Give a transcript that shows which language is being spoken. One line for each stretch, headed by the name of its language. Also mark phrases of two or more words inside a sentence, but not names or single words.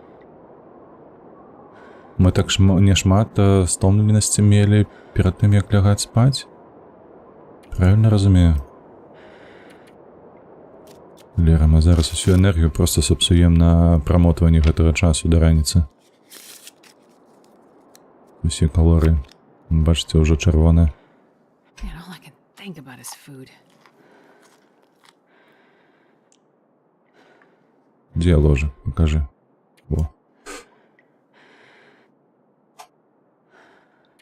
Belarusian: Мы так не шмат стомленасці мелі перад тым, як лягаць спаць? Правильно разумею? Лера, мы зараз усю энергію просто сапсуем на прамотванне гэтага часу да раніцы. Усе калорыі, бачыце, ўжо чырвоныя.
English: All I can think about is food.
Russian: Где ложа? Покажи. Во.